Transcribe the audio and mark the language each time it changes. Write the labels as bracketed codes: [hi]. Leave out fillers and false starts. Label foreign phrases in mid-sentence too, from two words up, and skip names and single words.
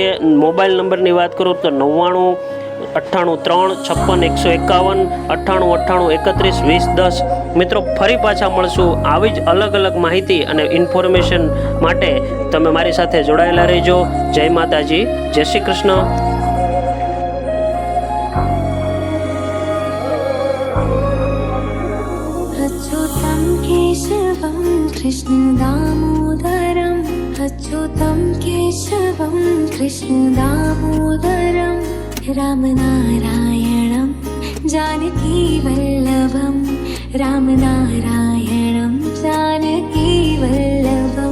[gu] મોબાઈલ નંબરની વાત કરું તો 99 98 3 56 151 98 98 31 20 10. મિત્રો ફરી પાછા મળશું આવી જ અલગ અલગ માહિતી અને ઇન્ફોર્મેશન માટે તમે મારી સાથે જોડાયેલા રહેજો. જય માતાજી, જય શ્રી કૃષ્ણ. [sa] अच्युतं केशवं कृष्णदामोदरं, अच्युतं केशवं कृष्णदामोदरं, रामनारायणं जानकीवल्लभं, रामनारायणं जानकीवल्लभं.